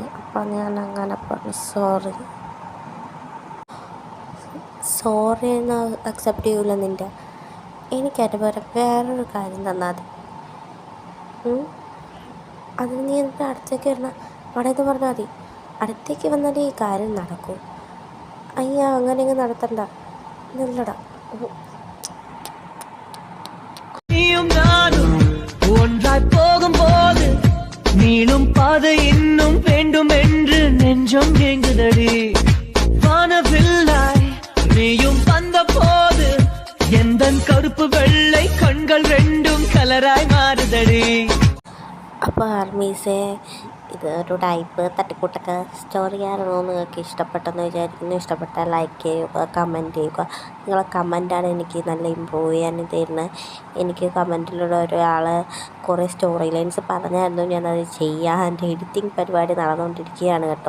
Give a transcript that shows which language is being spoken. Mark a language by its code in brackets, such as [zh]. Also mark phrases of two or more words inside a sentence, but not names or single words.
[ml] അപ്പോൾ ഞാൻ അങ്ങനെ പറഞ്ഞു. സോറി എന്ന് അക്സെപ്റ്റ് ചെയ്യൂല നിൻ്റെ. എനിക്കതിന് പകരം വേറൊരു കാര്യം തന്നാൽ മതി. അതിന് നീ എൻ്റെ അടുത്തേക്ക് വരണം, അവിടെ നിന്ന് പറഞ്ഞാൽ മതി. അടുത്തേക്ക് വന്നാലേ ഈ കാര്യം നടക്കൂ. അയ്യ അങ്ങനെ നടത്തണ്ട, നല്ലടാ. [ta] ஒன்றாய் போகும்போது நீளும் பாதை இன்னும் வேண்டும் என்று நெஞ்சம் ஏங்குதடி. வானவில்லாய் நீயும் வந்த போது எந்தன் கருப்பு வெள்ளை கண்கள் ரெண்டும் கலராய் മാറുതടി. [ml] അപ്പോൾ ആർമീസേ, ഇതൊരു ടൈപ്പ് തട്ടിക്കൂട്ടൊക്കെ സ്റ്റോറിയായിരുന്നു. നിങ്ങൾക്ക് ഇഷ്ടപ്പെട്ടെന്ന് വിചാരിക്കുന്നു. ഇഷ്ടപ്പെട്ടാൽ ലൈക്ക് ചെയ്യുക, കമൻറ്റ് ചെയ്യുക. നിങ്ങളെ കമൻറ്റാണ് എനിക്ക് നല്ല ഇമ്പ്രൂവ് ചെയ്യാൻ തരുന്നത്. എനിക്ക് കമൻറ്റിലൂടെ ഒരാൾ കുറേ സ്റ്റോറി ലൈൻസ് പറഞ്ഞായിരുന്നു, ഞാനത് ചെയ്യാൻ എൻ്റെ എഡിറ്റിംഗ് പരിപാടി നടന്നുകൊണ്ടിരിക്കുകയാണ് കേട്ടോ.